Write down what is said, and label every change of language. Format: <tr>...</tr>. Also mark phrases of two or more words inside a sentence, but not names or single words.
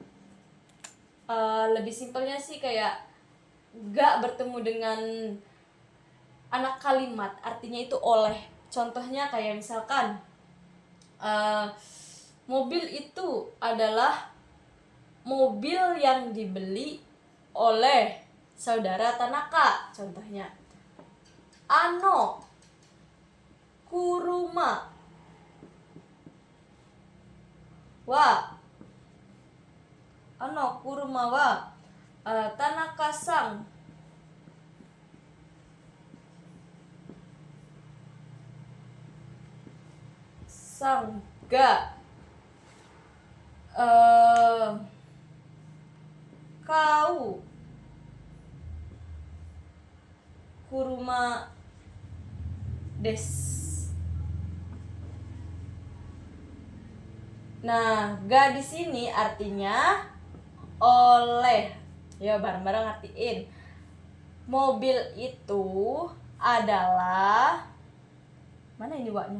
<id>Lebih simpelnya sih kayak ga bertemu dengan anak kalimat artinya itu oleh. Contohnya kayak misalkan mobil itu adalah mobil yang dibeli oleh saudara Tanaka, contohnya.</id> <ja>あの 車は 車は 田中さんが 買う 車です.</ja> <id>Nah, ga di sini artinya oleh. Ya, bareng-bareng artiin. Mobil itu adalah, mana ini wa-nya?</id>